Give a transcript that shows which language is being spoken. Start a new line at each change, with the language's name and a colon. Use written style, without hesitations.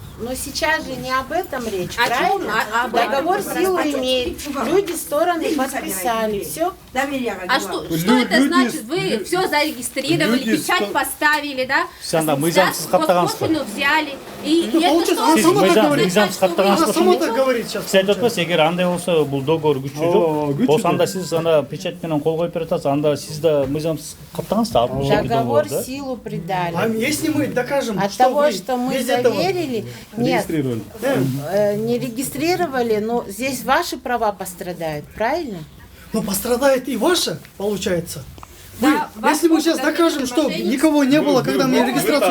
Russian: Но сейчас же не об этом речь, правильно? Договор силу имеет. Люди, стороны подписали. Все. А что это значит? Вы все зарегистрировали, печать поставили, да? Госпошлину взяли. И это что? Сама так говорит сейчас.
Kyrgyz: Сиз айтып атпайсыз, эгер андай болсо бул договор күчү жок. Болсо анда сиз печать менен кол коюп берип атасыз, анда сиз да мыйзамсыз каттыңыз да.
Russian: Договор силу придали. А если мы докажем, от того, что мы заверили, нет, не регистрировали, но здесь ваши права пострадают, правильно? Но пострадает и ваша, получается. Если мы сейчас докажем, что никого не было, когда мы регистрацию